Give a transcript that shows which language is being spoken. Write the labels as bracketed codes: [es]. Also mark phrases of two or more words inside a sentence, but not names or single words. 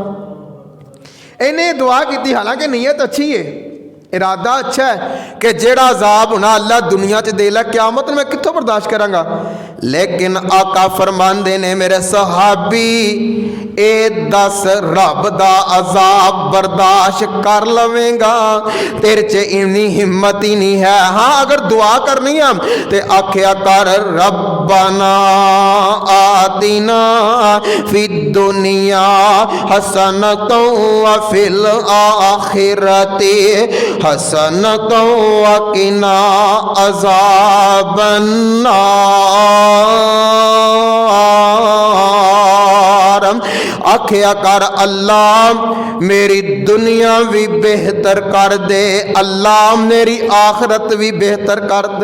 [ur] انہیں دعا کی، حالانکہ نیت اچھی ہے، ارادہ اچھا ہے [pa] کہ جیہڑا عذاب ہونا اللہ دنیا چ دے لا قیامت میں کتھوں برداشت کراں گا. لیکن آقا فرماندے نے میرے صحابی اے دس رب دا عذاب برداشت کر لویں گا، تیرے چ انی ہمت ہی نہیں ہے. ہاں اگر دعا کرنی ہے تو آکھیا کر [ar] ربنا آتنا في الدنيا حسنة و في الآخرة حسنة و قنا عذاب النار. [pa] آکھیا کر اللہ میری دنیا بھی بہتر کر دے، اللہ میری آخرت بھی بہتر کر دے.